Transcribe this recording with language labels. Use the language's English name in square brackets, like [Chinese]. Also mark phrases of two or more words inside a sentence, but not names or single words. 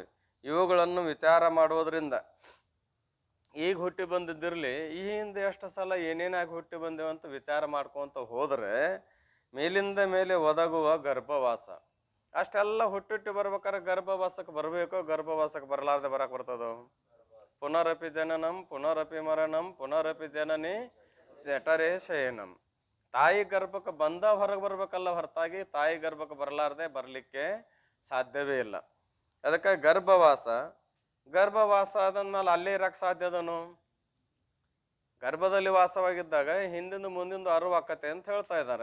[Kannada] ಇವುಗಳನ್ನು ವಿಚಾರ ಮಾಡುವುದರಿಂದ ಈಗ ಹುಟ್ಟಿ ಬಂದಿದ್ದಿರಲಿ, ಈ ಹಿಂದೆ ಎಷ್ಟು ಸಲ ಏನೇನಾಗಿ ಹುಟ್ಟಿ ಬಂದೇವು ಅಂತ ವಿಚಾರ ಮಾಡ್ಕೊಂತ ಹೋದರೆ ಮೇಲಿಂದ ಮೇಲೆ ಒದಗುವ ಗರ್ಭವಾಸ. ಅಷ್ಟೆಲ್ಲ ಹುಟ್ಟಿಟ್ಟು ಬರ್ಬೇಕಾದ್ರೆ ಗರ್ಭವಾಸಕ್ಕೆ ಬರಬೇಕು. ಗರ್ಭವಾಸಕ್ಕೆ ಬರಲಾರ್ದೆ ಬರಕ್ಕೆ ಬರ್ತದೋ? [Sanskrit] ಪುನರಪಿ ಜನನಂ ಪುನರಪಿ ಮರಣಂ ಪುನರಪಿ ಜನನಿ ಜಠರೇ ಶಯನಂ. [Kannada] ತಾಯಿ ಗರ್ಭಕ್ಕೆ ಬಂದ ಹೊರಗೆ ಬರ್ಬೇಕಲ್ಲ ಹೊರತಾಗಿ ತಾಯಿ ಗರ್ಭಕ್ಕೆ ಬರಲಾರ್ದೆ ಬರಲಿಕ್ಕೆ ಸಾಧ್ಯವೇ ಇಲ್ಲ. ಅದಕ್ಕೆ ಗರ್ಭವಾಸ ಆದ್ಮೇಲೆ ಅಲ್ಲೇ ಇರಕ್ಕೆ ಸಾಧ್ಯದನು? ಗರ್ಭದಲ್ಲಿ ವಾಸವಾಗಿದ್ದಾಗ ಹಿಂದಿಂದ ಮುಂದಿಂದು ಅರಿವಾಕತೆ ಅಂತ ಹೇಳ್ತಾ ಇದ್ದಾರೆ.